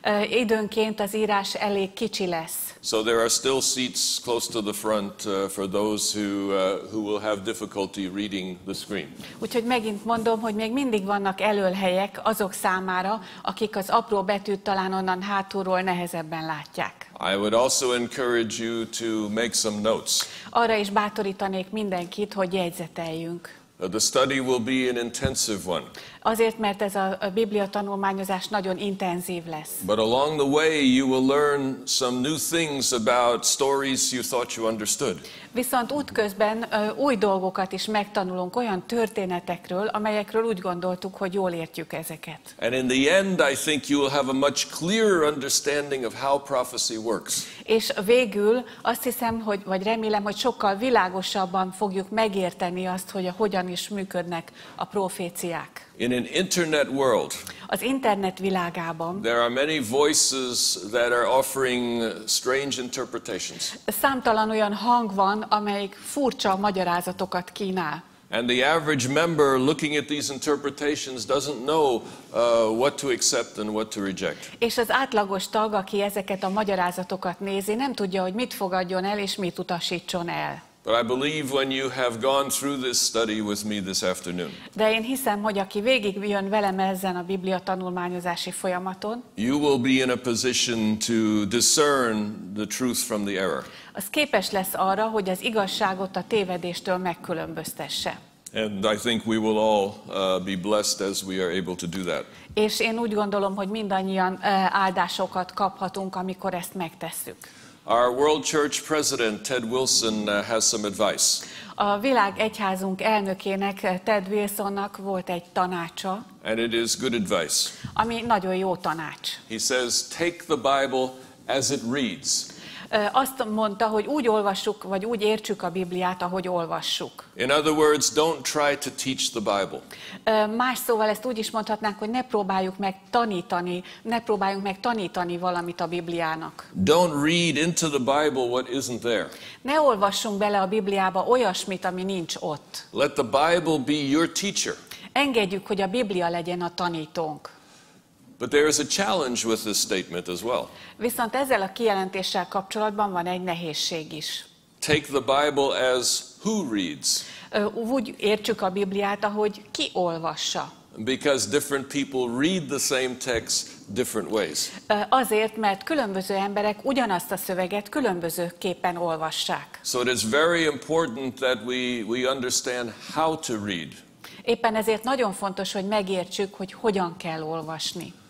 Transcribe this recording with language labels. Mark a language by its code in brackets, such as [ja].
[hu] Időnként az írás elég kicsi lesz. [en] So there are still seats close to the front for those who will have difficulty reading the screen. [hu] Úgyhogy megint mondom, hogy még mindig vannak elölhelyek azok számára, akik az apró betűt talán onnan hátulról nehezebben látják. [en] I would also encourage you to make some notes. [hu] Arra is bátorítanék mindenkit, hogy jegyzeteljünk. [en] The study will be an intensive one. [hu] Azért, mert ez a Biblia tanulmányozás nagyon intenzív lesz. [en] But along the way you will learn some new things about stories you thought you understood. [hu] Viszont útközben új dolgokat is megtanulunk olyan történetekről, amelyekről úgy gondoltuk, hogy jól értjük ezeket. [en] And in the end I think you will have a much clearer understanding of how prophecy works. [hu] És végül azt hiszem, vagy remélem, hogy sokkal világosabban fogjuk megérteni azt, hogy hogyan is működnek a proféciák. [en] In an internet world, [hu] az internet világában [en] there are many voices that are offering strange interpretations. [hu] Számtalan olyan hang van, amelyik furcsa magyarázatokat kínál. [en] And the average member looking at these interpretations doesn't know what to accept and what to reject. [hu] És az átlagos tag, aki ezeket a magyarázatokat nézi, nem tudja, hogy mit fogadjon el és mit utasítson el. [en] But I believe when you have gone through this study with me this afternoon, [hu] de én hiszem, hogy aki végigjön velem ezen a Biblia tanulmányozási folyamaton, [en] you will be in a position to discern the truth from the error. [hu] Az képes lesz arra, hogy az igazságot a tévedéstől megkülönböztesse. [en] And I think we will all be blessed as we are able to do that. [hu] És én úgy gondolom, hogy mindannyian áldásokat kaphatunk, amikor ezt megtesszük. [en] Our World Church President, Ted Wilson, has some advice. [hu] A világ egyházunk elnökének, Ted Wilsonnak volt egy tanácsa, [en] and it is good advice. [hu] Ami nagyon jó tanács. [en] He says, take the Bible as it reads. [hu] Azt mondta, hogy úgy olvassuk, vagy úgy értsük a Bibliát, ahogy olvassuk. [en] In other words, don't try to teach the Bible. [hu] Más szóval ezt úgy is mondhatnánk, hogy ne próbáljunk meg tanítani valamit a Bibliának. [en] Don't read into the Bible what isn't there. [hu] Ne olvassunk bele a Bibliába olyasmit, ami nincs ott. [en] Let the Bible be your teacher. [hu] Engedjük, hogy a Biblia legyen a tanítónk. [en] But there is a challenge with this statement as well. [hu] Viszont ezzel a kijelentéssel kapcsolatban van egy nehézség is. [en] Take the Bible as who reads. [hu] Úgy értsük a Bibliát, ahogy ki olvassa. [en] Because different people read the same text different ways. [hu] Azért, mert különböző emberek ugyanazt a szöveget különbözőképpen olvassák. [en] So it is very important that we understand how to read. [hu] Éppen ezért nagyon fontos, hogy megértsük, hogy hogyan kell olvasni.